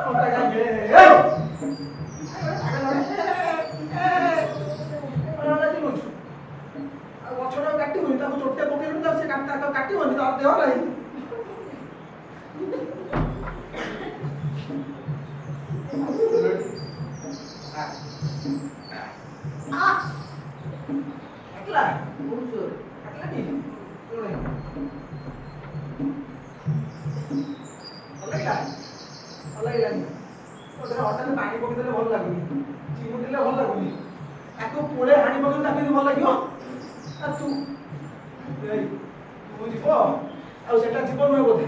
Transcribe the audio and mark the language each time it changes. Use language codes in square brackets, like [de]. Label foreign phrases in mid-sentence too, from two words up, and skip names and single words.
[or] ଗଛଟା କାଟିବୁନି ତାକୁ ଚୋଟେ ପକେଇବୁନି ତାକୁ ସେ କାଟିବନି ତାର ଦେହ ନାହିଁ ଏକଲା ବହୁତ ଜୋର ହଠାତ୍ ପାଣି ପକେଇଦେଲେ ଭଲ ଲାଗୁନି ଚିମୁଟିଲେ ଭଲ ଲାଗୁନି ତାକୁ ପୁଳେ ହାଣି ପକେଇଲେ ତାକୁ ଭଲ ଲାଗିବ ତୁ ଯିବ ଆଉ ସେଟା ଯିବ ନୁହେଁ ବୋଧେ